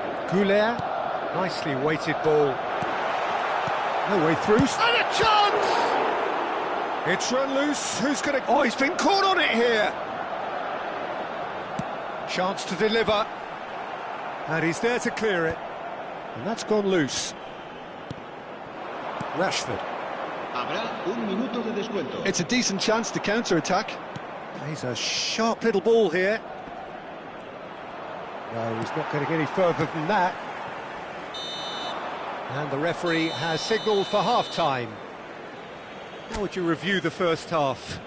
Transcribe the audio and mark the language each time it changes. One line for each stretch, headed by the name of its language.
English: Goulet, nicely weighted ball. No way through. And a chance! It's run loose. Who's going to... Oh, he's been caught on it here. Chance to deliver. And he's there to clear it. And that's gone loose. Rashford.
Spanish: Habrá un minuto de descuento.
English: It's a decent chance to counter-attack. He's a sharp little ball here. No, he's not going to get any further than that. And the referee has signalled for half-time. How would you review the first half?